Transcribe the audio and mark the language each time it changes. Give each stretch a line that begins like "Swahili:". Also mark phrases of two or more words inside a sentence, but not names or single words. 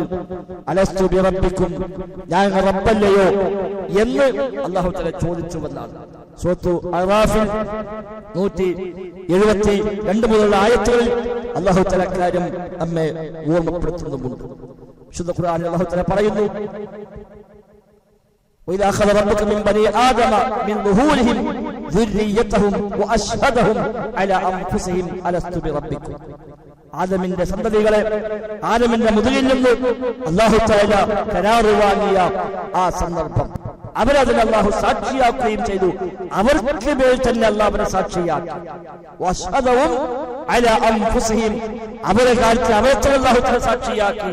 Arabic: ألست بربكم,
Malayalam: ഞാൻ റബ്ബല്ലയോ എന്ന്
Arabic: الله تعالى
Malayalam: ചോദിച്ചുവെന്നാണ്. സൂറത്തു അറാഫിൽ 172 മുതലുള്ള ആയത്തുകളിൽ
Arabic: الله تعالى
Malayalam: കാര്യം നമ്മെ ഓർമ്മപ്പെടുത്തുന്നുമുണ്ട്. വിശുദ്ധ ഖുർആനിൽ
Arabic: الله تعالى
Malayalam: പറയുന്നു,
Arabic: وإذا أخذ ربك من بني آدم من ظهورهم ذريتهم وأشهدهم على أنفسهم ألست بربكم.
Malayalam: ആദമിന്റെ സന്തതികളെ ആദമിന്റെ മുതുകിൽ നിന്ന്
Arabic: الله تعالى
Malayalam: കരാറ് വാങ്ങിയ ആ സന്ദർഭം അവരതിന് അല്ലാഹു സാക്ഷിയാക്കുകയും ചെയ്തു. അവർക്ക് മേൽ തന്നെ അല്ലാഹു അവരെ സാക്ഷിയാക്കി.
Arabic: وأشهدهم على أنفسهم,
Malayalam: അവരെ കാര്യത്തിൽ അവരെ
Arabic: الله تعالى
Malayalam: സാക്ഷിയാക്കി.